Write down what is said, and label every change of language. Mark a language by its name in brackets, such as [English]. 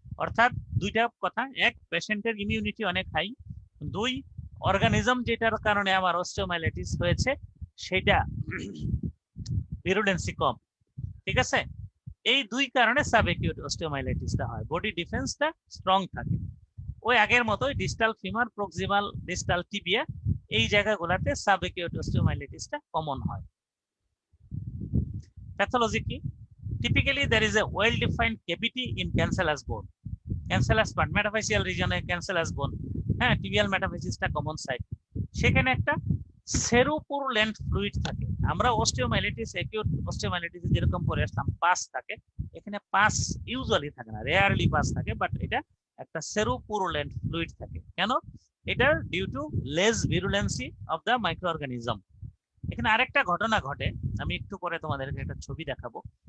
[Bangla] অর্থাৎ দুইটা কথা, এক পেশেন্টের ইমিউনিটি অনেক হাই, দুই অর্গানিজম যেটার কারণে আমার অস্টিওমাইলাইটিস হয়েছে সেটা ভিরুলেন্সি কম। ঠিক আছে, এই দুই কারণে সাব অ্যাকিউট অস্টিওমাইলাইটিসটা হয়, বডি ডিফেন্সটা স্ট্রং থাকে। ওই আগের মতোই distal femur, proximal distal tibia, এই জায়গাগুলোতে সাব অ্যাকিউট অস্টিওমাইলাইটিসটা কমন হয়। প্যাথোলজি কি? [English] Typically, there is a well-defined cavity in cancellous bone. Cancellous part, metaphyseal region এ cancellous bone, হ্যাঁ, tibial metaphyseal common site, [Bangla] সেখানে একটা সেরোপুরুলেন্ট ফ্লুইড থাকে। আমরা অস্টিওমাইলাইটিস, অ্যাকিউট অস্টিওমাইলাইটিস যেরকম পরে আসলাম পাস থাকে, এখানে পাস ইউজুয়ালি থাকে না, রেয়ারলি পাস থাকে, বাট এটা একটা সেরোপুরুলেন্ট ফ্লুইড থাকে। কেন? [English] এটা due to less virulency of the micro organism. [Bangla] এখানে আরেকটা ঘটনা ঘটে, আমি একটু পরে তোমাদেরকে একটা ছবি দেখাবো।